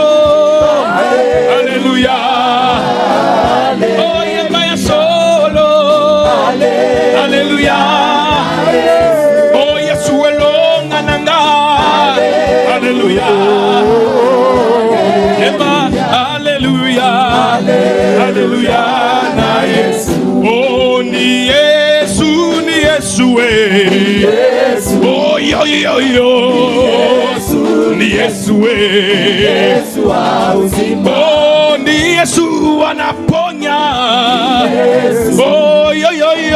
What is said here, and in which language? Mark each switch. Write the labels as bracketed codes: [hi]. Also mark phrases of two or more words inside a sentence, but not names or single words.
[ln] Alleluia. Oh, yema ya solo. Alleluia. Oh, Yesu elonga nanga. Alleluia. Yema alleluia. Alleluia. Na Yesu. [sw] Oh, ni Yesu, ni Yesu, Yesu. Oh, yo, yo, yo. Ni Yesu, Yesu wa uzima. Oh, ni Yesu anaponya. Oh, yo, yo, yo.